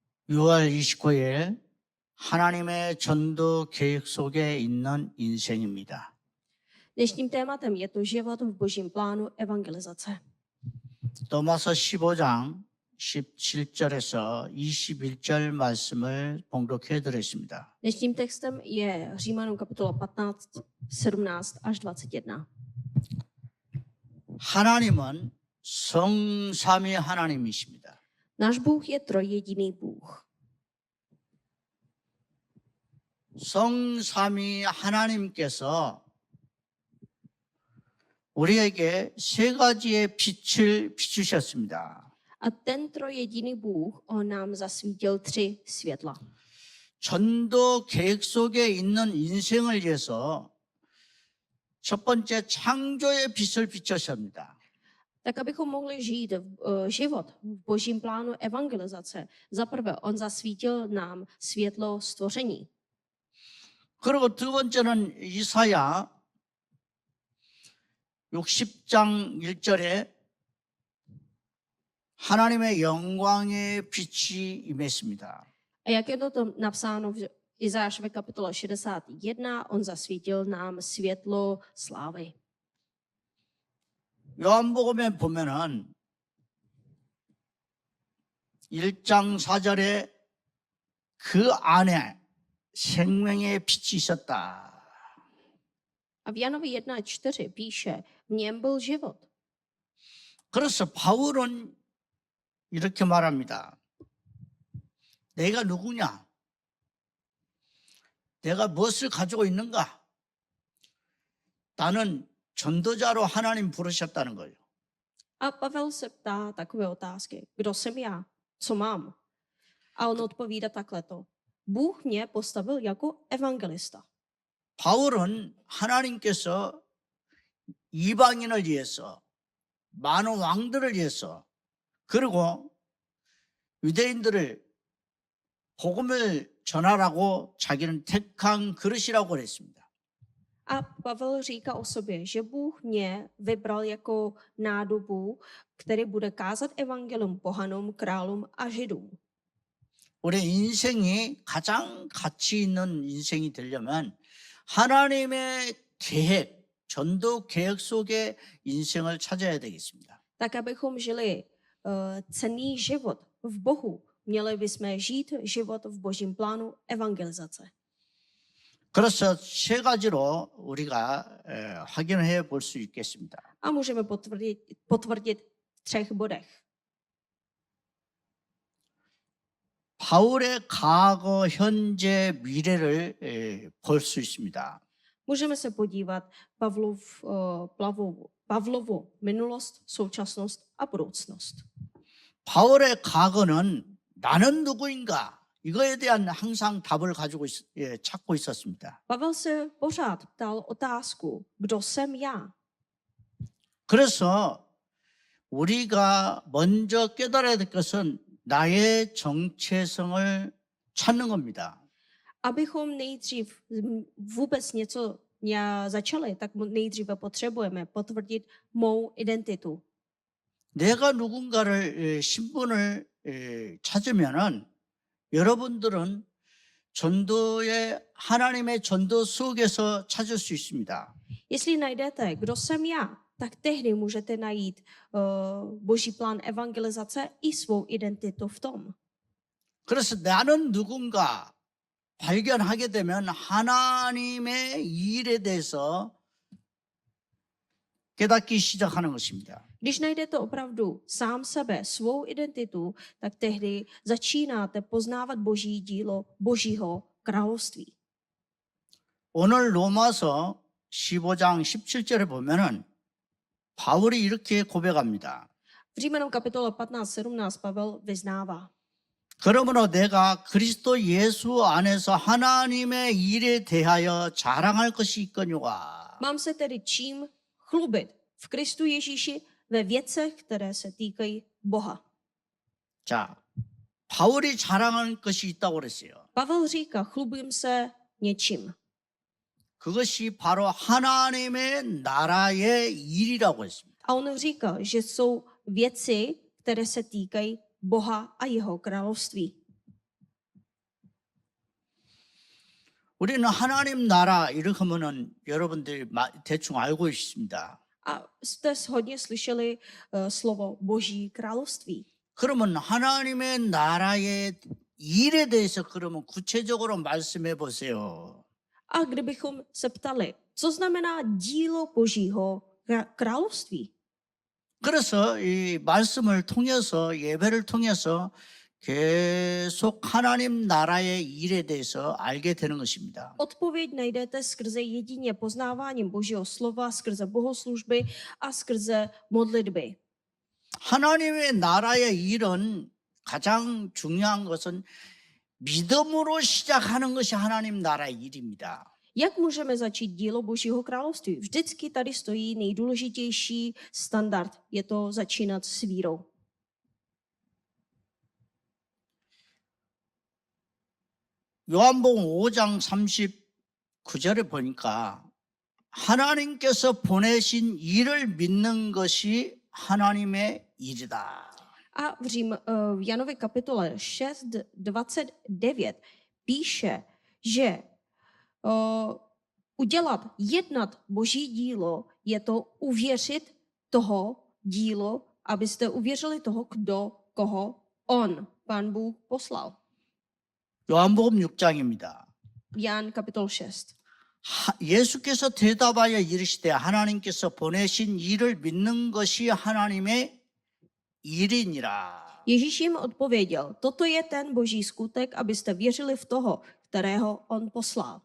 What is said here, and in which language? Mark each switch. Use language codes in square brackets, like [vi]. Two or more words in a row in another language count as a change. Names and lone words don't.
[ko] 6월 29일 하나님의 전도 계획 속에 있는 인생입니다. [cs] Dnešním tématem je to život v Božím plánu evangelizace. [ko] 또마서 15장 17절에서 21절 말씀을 봉독해 드렸습니다. [cs] Dnešním textem je Římanům kapitola 15, 17 až 21. [ko] 하나님은 성삼위 하나님이십니다. [cs] Náš Bůh je trojjediný Bůh. [ko] 성삼위 하나님께서 우리에게 세 가지의 빛을 비추셨습니다. [cs] A ten trojjediný Bůh, on nám zasvítil 3 světla. [ko] 전도 계획 속에 있는 인생을 위해서 첫 번째 창조의 빛을 비추셨습니다. [cs] Tak abychom mohli žít život v Božím plánu evangelizace, za prvé on zasvítil nám světlo stvoření. [ko] 그리고 두 번째는 이사야 60장 1절에 하나님의 영광의 빛이 임했습니다. [cs] A jak je to tam napsáno v Izášově kapitole 61, on zasvítil nám světlo slávy. [ko] 요한복음에 보면은 1장 4절에 그 안에 생명의 빛이 있었다. [cs] A v Janovi 1.4 píše, v něm byl život. [ko] 그래서 바울은 이렇게 말합니다. 내가 누구냐? 내가 무엇을 가지고 있는가? 나는 전도자로 하나님 부르셨다는 거예요. [cs] A Pavel se ptá takové otázky. Kdo jsem já? Co mám? A on odpovídá takhle. Bůh mě postavil jako evangelista. [ko] 바울은 하나님께서 이방인을 위해서 많은 왕들을 위해서 그리고 유대인들을 복음을 전하라고 자기는 택한 그릇이라고 그랬습니다. [cs] A Pavel říká o sobě, že Bůh mě vybral jako nádobu, který bude kázat evangelium pohanům, králům a židům. [ko] 우리 인생이 가장 가치 있는 인생이 되려면 하나님의 계획, 전도 계획 속에 인생을 찾아야 되겠습니다. [cs] Tak abychom žili cenný život v Bohu, měli bychom žít život v Božím plánu evangelizace. [ko] 그래서 세 가지로 우리가 확인해 볼 수 있겠습니다. [cs] A můžeme potvrdit v 3 bodech. [ko] 바울의 과거, 현재, 미래를 볼 수 있습니다. [cs] Můžeme se podívat Pavlovu minulost, současnost a budoucnost. [ko] 바울의 과거는 나는 누구인가? 이거에 대한 항상 답을 가지고 찾고 있었습니다. [cs] Pavel se pořád ptal otázku, kdo jsem já? [ko] 그래서 우리가 먼저 깨달아야 될 것은 나의 정체성을 찾는 겁니다. [cs] Abychom nejdřív vůbec něco začali, tak nejdříve potřebujeme potvrdit mou identitu. [ko] 내가 누군가를 신분을 찾으면은 여러분들은 전도의 하나님의 전도 속에서 찾을 수 있습니다. [cs] Jestli najdete, kdo jsem já, tak tehdy můžete najít Boží plán evangelizace i svou identitu v tom. [ko] 그래서 나는 누군가 발견하게 되면 하나님의 일에 대해서 깨닫기 시작하는 것입니다. [cs] Když najdete opravdu sám sebe, svou identitu, tak tehdy začínáte poznávat Boží dílo, Božího království. [ko] 오늘 로마서 15장 17절에 보면은 바울이 이렇게 고백합니다. [cs] V Římanům kapitole 15-17 Pavel vyznává. [ko] 그러므로 내가 그리스도 예수 안에서 하나님의 일에 대하여 자랑할 것이 있거니와. [cs] Mám se tedy čím chlubit v Kristu Ježíši ve věcech, které se týkají Boha. [ko] 자, 바울이 자랑할 것이 있다고 그랬어요. [cs] Pavel říká, chlubím se něčím. [ko] 그것이 바로 하나님의 나라의 일이라고 했습니다. [cs] A on říká, že jsou věci, které se týkají Boha a jeho království. [ko] 우리는 하나님 나라 이렇게 하면은 여러분들이 대충 알고 있습니다. [cs] A jste hodně slyšeli slovo Boží království. [ko] 그러면 하나님의 나라의 일에 대해서 그러면 구체적으로 말씀해 보세요. [cs] A kdybychom se ptali, co znamená dílo Božího království? [ko] 그래서 이 말씀을 통해서 예배를 통해서 계속 하나님 나라의 일에 대해서 알게 되는 것입니다. [cs] Odpověď najdete skrze jedině poznáváním Božího slova, skrze bohoslužby a skrze modlitby. [ko] 하나님의 나라의 일은 가장 중요한 것은 믿음으로 시작하는 것이 하나님 나라의 일입니다. [cs] Jak můžeme začít dílo Božího království? Vždycky tady stojí nejdůležitější standard. Je to začínat s vírou. [ko] 요한복음 5장 39절에 보니까 하나님께서 보내신 일을 믿는 것이 하나님의 일이다. [cs] A v Janově kapitole 6:29 píše, že jednat Boží dílo je to uvěřit toho dílo, abyste uvěřili toho, koho on, Pán Bůh, poslal. [ko] 요한복음 6장입니다. [cs] Jan kapitol 6. [ko] 예수께서 대답하여 이르시되 하나님께서 보내신 일을 믿는 것이 하나님의 일이니라. [cs] Ježíš jim odpověděl, toto je ten Boží skutek, abyste věřili v toho, kterého on poslal.